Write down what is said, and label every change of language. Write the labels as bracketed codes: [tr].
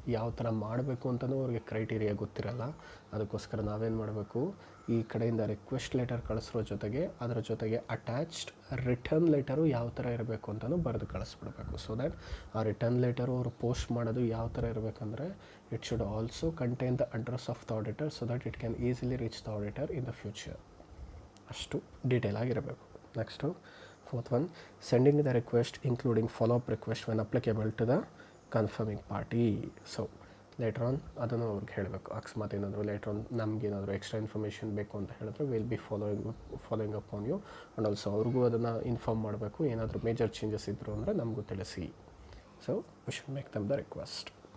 [kn] ಯಾವ ಥರ ಮಾಡಬೇಕು ಅಂತಲೂ ಅವ್ರಿಗೆ ಕ್ರೈಟೀರಿಯಾ ಗೊತ್ತಿರಲ್ಲ. ಅದಕ್ಕೋಸ್ಕರ ನಾವೇನು ಮಾಡಬೇಕು, ಈ ಕಡೆಯಿಂದ ರಿಕ್ವೆಸ್ಟ್ ಲೆಟರ್ ಕಳಿಸೋ ಜೊತೆಗೆ ಅದರ ಜೊತೆಗೆ ಅಟ್ಯಾಚ್ಡ್ ರಿಟರ್ನ್ ಲೆಟರು ಯಾವ ಥರ ಇರಬೇಕು ಅಂತಲೂ ಬರೆದು ಕಳಿಸ್ಬಿಡ್ಬೇಕು. [en] so that [kn] ಆ ರಿಟರ್ನ್ ಲೆಟರು ಅವರು ಪೋಸ್ಟ್ ಮಾಡೋದು ಯಾವ ಥರ ಇರಬೇಕಂದ್ರೆ [en] It should also contain the address of the auditor so that it can easily reach the auditor in the future. [kn] ಅಷ್ಟು ಡೀಟೇಲ್ ಆಗಿರಬೇಕು. [en] Next fourth one sending the request including follow-up request when applicable to the confirming party. [kn] So later on ಅದನ್ನು ಅವ್ರಿಗೆ ಹೇಳಬೇಕು. ಅಕಸ್ಮಾತ್ ಏನಾದರೂ later on ನಮಗೇನಾದರೂ extra information ಬೇಕು ಅಂತ ಹೇಳಿದ್ರೆ [en] will be following up on you [kn] and also ಅವ್ರಿಗೂ ಅದನ್ನು ಇನ್ಫಾರ್ಮ್ ಮಾಡಬೇಕು. ಏನಾದರೂ ಮೇಜರ್ ಚೇಂಜಸ್ ಇದ್ದರು ಅಂದರೆ ನಮಗೂ ತಿಳಿಸಿ. So [en] We should make them the request.